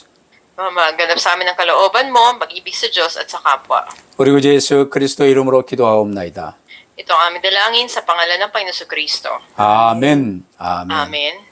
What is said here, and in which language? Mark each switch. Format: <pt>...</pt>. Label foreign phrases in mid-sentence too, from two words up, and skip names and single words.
<tl>Maganap sa amin ang kalooban mo, mag-ibig sa Diyos at sa kapwa.</tl> <ko>우리 구주 예수 그리스도 이름으로 기도하옵나이다.</ko> <tl>Ito ang aming dalangin sa pangalan ng Panginoon Kristo.</tl> <ko>아멘. 아멘. Amen.</ko>